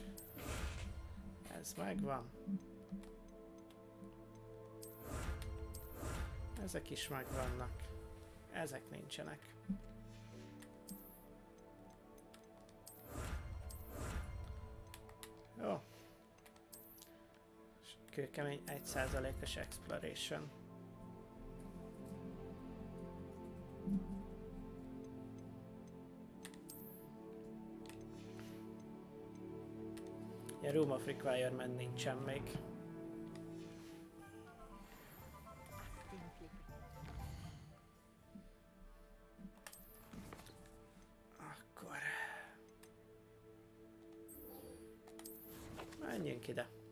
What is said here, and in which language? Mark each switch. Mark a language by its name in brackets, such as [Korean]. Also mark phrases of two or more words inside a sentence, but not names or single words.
[Hungarian] Ez megvan. Ezek is megvannak. Ezek nincsenek. Jó. Kőkemény 1%-os exploration. A Room of Requirement nincsen még. Akkor... menjünk ide.